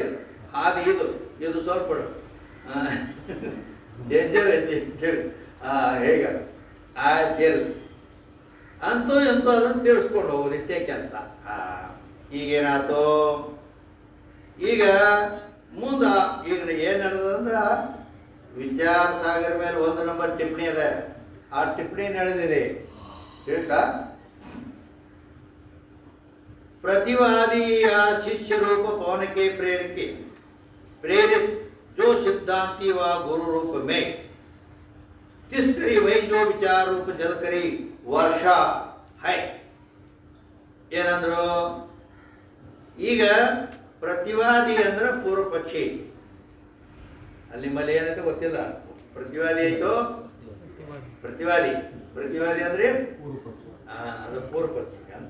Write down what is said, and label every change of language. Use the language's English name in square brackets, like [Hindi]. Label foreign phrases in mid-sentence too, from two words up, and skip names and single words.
[Kannada] ಅದು ಇದು ಸ್ವಲ್ಪ ಡೇಂಜರ್ ಐತಿ ಅಂತೇಳಿ ಹೇಗೆ ಆಯ್ತು ಅಂತೂ ಎಂತೂ ಅದನ್ನು ತಿಳಿಸ್ಕೊಂಡು ಹೋಗೋದು ಇಷ್ಟೇ ಕೆಲಸ. ಈಗೇನಾಯ್ತು, ಈಗ ಮುಂದೆ ಈಗ ಏನು ನಡೆದಂದ್ರೆ ವಿಚಾರ ಸಾಗರ ಮೇಲೆ 1 ನಂಬರ್ ಟಿಪ್ಪಣಿ ಅದ. ಆ ಟಿಪ್ಪಣಿ ನಡೆದಿದೆ ಹೇಳ್ತಾ, [Hindi] प्रतिवादी या शिष्य रूप पवन के प्रेरित जो सिद्धांति व गुरु रूप में तिष्करी वही जो विचार रूप जल करी वर्षा है ಏನಂದ್ರು. [Kannada] ಈಗ ಪ್ರತಿವಾದಿ ಅಂದ್ರೆ ಪೂರ್ವ ಪಕ್ಷಿ. ಅಲ್ಲಿ ನಿಮ್ಮಲ್ಲಿ ಏನಂತ ಗೊತ್ತಿಲ್ಲ. ಪ್ರತಿವಾದಿ ಆಯ್ತು, ಪ್ರತಿವಾದಿ ಅಂದ್ರೆ ಅದು ಪೂರ್ವ ಪಕ್ಷಿ ಅಂತ.